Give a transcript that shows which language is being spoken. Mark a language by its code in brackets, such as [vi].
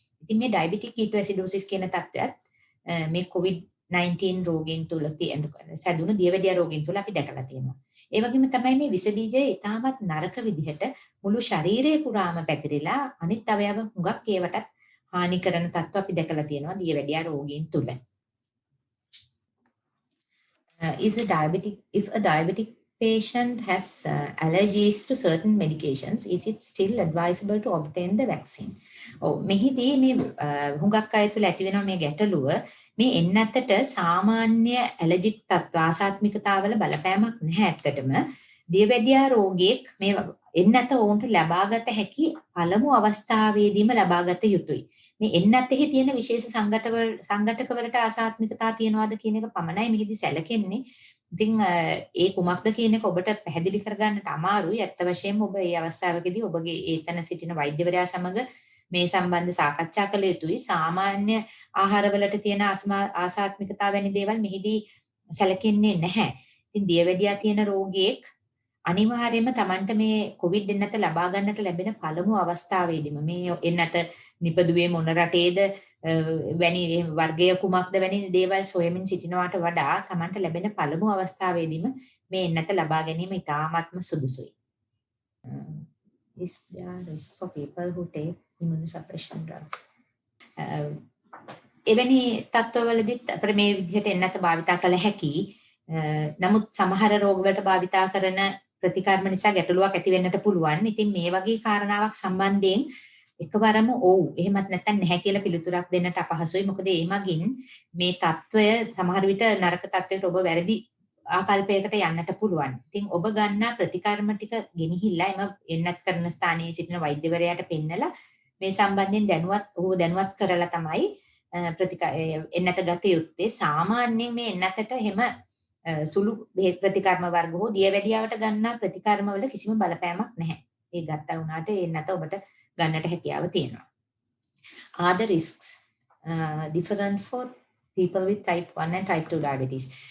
[si] ඉතින් මේ ඩයබටික් කීටෝඇසිඩෝසිස් කියන තත්ත්වයත් මේ COVID-19 රෝගීන් තුල සැදුණු දියවැඩියා රෝගීන් තුල අපි දැකලා තියෙනවා. ඒ වගේම තමයි මේ විස බීජය ඉතාමත් නරක විදිහට මුළු ශරීරය පුරාම පැතිරිලා අනිත් අවයව හුඟක් ඒවටත් හානි කරන තත්ත්ව අපි දැකලා තියෙනවා දියවැඩියා රෝගීන් තුල. [en] If a diabetic patient has allergies to certain medications, is it still advisable to obtain the vaccine? [si] මෙහිදී මේ හුඟක් අය තුළ ඇති වෙනවා මේ ගැටලුව මේ එන්නතට සාමාන්‍ය ඇලර්ජික් තත්ත්ව ආසාත්මිකතාවල බලපෑමක් නැහැ ඇත්තටම. දියවැඩියා රෝගියෙක් මේ එන්නත ඔවුන්ට ලබාගත හැකි පළමු අවස්ථාවේදීම ලබාගත යුතුයි. මේ එන්නතෙහි තියෙන විශේෂ සංඝටකවලට ආසාත්මිකතා තියනවාද කියන එක පමණයි මෙහිදී සැලකෙන්නේ. ඉතින් ඒ කුමක්ද කියන එක ඔබට පැහැදිලි කරගන්නට අමාරුයි. ඇත්ත වශයෙන්ම ඔබ මේ අවස්ථාවකදී ඔබගේ ඒතන සිටින වෛද්‍යවරයා සමග මේ සම්බන්ධ සාකච්ඡා කළ යුතුයි. සාමාන්‍ය ආහාරවලට තියෙන ආසාත්මිකතා වැනි දේවල් මෙහිදී සැලකෙන්නේ නැහැ. ඉතින් දියවැඩියා තියෙන රෝගියෙක් අනිවාර්යයෙන්ම Tamanට මේ කොවිඩ් එන්නත ලබා ගන්නට ලැබෙන පළමු අවස්ථාවේදීම මේ එන්නත නිපදුවේ මොන රටේද වැනි වර්ගය කුමක්ද වැනි දේවල් සොයමින් සිටිනවට වඩා Tamanට ලැබෙන පළමු අවස්ථාවේදීම මේ එන්නත ලබා ගැනීම ඉතාමත්ම සුදුසුයි. [en] Is there risk for people who take immunosuppression drugs? [si] එවැනි තත්ත්වවලදීත් අපිට මේ විදිහට එන්නත භාවිතා කළ හැකි. නමුත් සමහර රෝගවලට භාවිතා කරන ප්‍රතිකර්ම නිසා ගැටලුවක් ඇති වෙන්නට පුළුවන්. ඉතින් මේ වගේ කාරණාවක් සම්බන්ධයෙන් එකවරම ඔව් එහෙමත් නැත්නම් නැහැ කියලා පිළිතුරක් දෙන්නට අපහසුයි. මොකද ඒ මගින් මේ తত্ত্বය සමහර විට නරක තත්ත්වයකට ඔබ වැරදි ආකල්පයකට යන්නට පුළුවන්. ඉතින් ඔබ ගන්නා ප්‍රතිකර්ම ටික ගෙනහිල්ලා එම එන්නත් කරන ස්ථානයේ සිටින වෛද්‍යවරයාට පෙන්නලා මේ සම්බන්ධයෙන් දැනුවත් කරලා තමයි එන්නත ගත යුත්තේ. සාමාන්‍යයෙන් මේ එන්නතට එහෙම සුළු බෙහෙත් ප්‍රතිකර්ම වර්ග හෝ දියවැඩියාවට ගන්නා ප්‍රතිකර්ම වල කිසිම බලපෑමක් නැහැ. ඒ ගත්තා වුණාට එන්නත ඔබට ගන්නට හැකියාව තියෙනවා. [en] Are the risks different for people with type 1 and type 2 diabetes?